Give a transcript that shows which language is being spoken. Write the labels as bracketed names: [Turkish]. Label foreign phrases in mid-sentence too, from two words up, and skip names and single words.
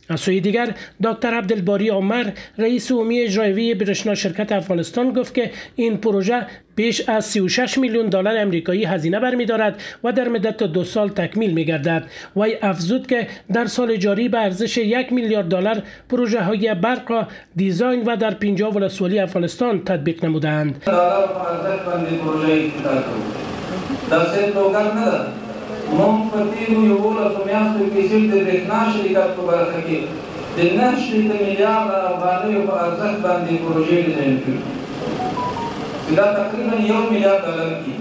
[Persian] از سوی دیگر دکتر عبدالباری عمر رئیس عمومی اجرایی برشنا شرکت افغانستان گفت که این پروژه بیش از 36 میلیون دلار امریکایی هزینه برمی‌دارد و در مدت 2 سال تکمیل می‌گردد. وی افزود که در سال جاری به ارزش 1 میلیارد دلار پروژه‌های برق را دیزاین و در 50 ولسوالی افغانستان تطبیق نمودند. [Pashto] موږ په تېرو 11 میاشتو کې صرف د برېښنا شرکت په برخه کې د 9 میلیارده افغانیو په ارزښت باندې پروژې ډیزاین کړي چې دا تقریبا 1 میلیارد ډالر کېږي.